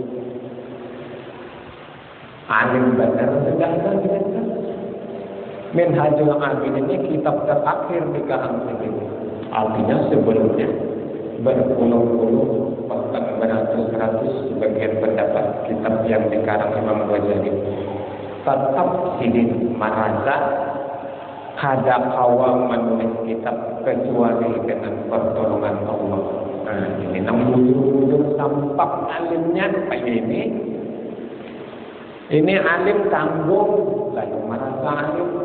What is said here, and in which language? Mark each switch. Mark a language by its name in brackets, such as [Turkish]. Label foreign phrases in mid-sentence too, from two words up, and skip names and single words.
[Banjar] Alim benar sedang Minhajul Abidin ini kitab terakhir di kalangan ini. Artinya sebelumnya berpuluh-puluh bahkan beratus-ratus sebagian pendapat kitab yang dikarang Imam Ghazali tetap sidin merasa kada kawa menulis kitab kecuali dengan pertolongan Allah. Nah, ini nang bujur-bujur tampak alimnya kayak ini. Ini alim tanggung, lalu merasa alim.